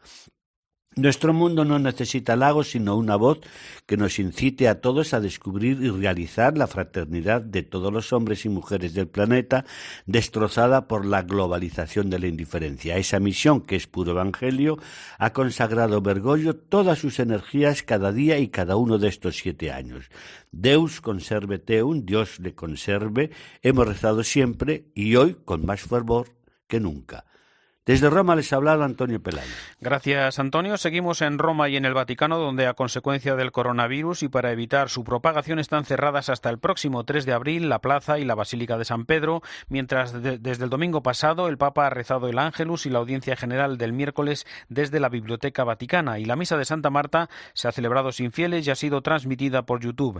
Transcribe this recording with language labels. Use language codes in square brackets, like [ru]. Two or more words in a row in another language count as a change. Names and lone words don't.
[es] Nuestro mundo no necesita halagos, sino una voz que nos incite a todos a descubrir y realizar la fraternidad de todos los hombres y mujeres del planeta, destrozada por la globalización de la indiferencia. A esa misión, que es puro evangelio, ha consagrado Bergoglio todas sus energías cada día y cada uno de estos 7 años. [la] Deus conserve teum, [es] Dios le conserve, hemos rezado siempre y hoy con más fervor que nunca. Desde Roma les ha hablado Antonio Pelayo. Gracias, Antonio. Seguimos en Roma y en el Vaticano, donde a consecuencia del coronavirus y para evitar su propagación están cerradas hasta el próximo 3 de abril la plaza y la Basílica de San Pedro, mientras desde el domingo pasado el Papa ha rezado el Ángelus y la audiencia general del miércoles desde la Biblioteca Vaticana, y la Misa de Santa Marta se ha celebrado sin fieles y ha sido transmitida por YouTube.